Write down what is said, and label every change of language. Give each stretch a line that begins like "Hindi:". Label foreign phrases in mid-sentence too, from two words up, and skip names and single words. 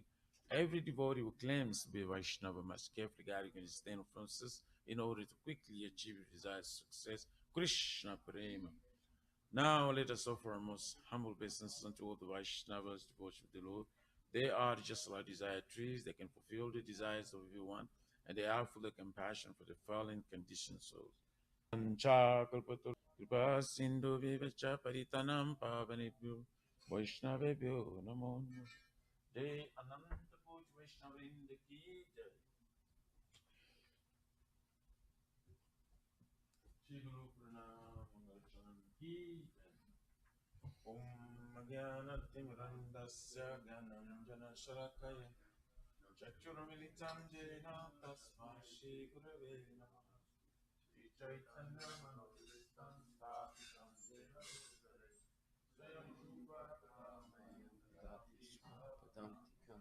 English: Every devotee who claims to be a Vaishnava must carefully guard against 10 offenses in order to quickly achieve desired success. Krishna Prema. Now let us offer our most humble obeisances unto all the Vaishnavas, devotees of the Lord. They are just like desired trees, they can fulfill the desires of everyone, and they are full of compassion for the fallen conditioned souls.
Sanskrit: कृपा सिंधु विवच परितनं पावनेभ्यो वैष्णवेभ्यो नमो नमः।
Hindi: जय अनंत कोटि वैष्णववृंद की जय। श्री गुरु प्रणाम मंगलचरण की जय।
Sanskrit: ओम अज्ञानतिमिरन्दस्य ज्ञानाञ्जनशलाकया चक्षुरुन्मिलितं येन तस्मै श्रीगुरवे नमः। श्रीचैतन्यमनोभीष्टं स्थापितं येन भूतले स्वयं रूपा कदा मह्यं ददाति स्वपदान्तिकं।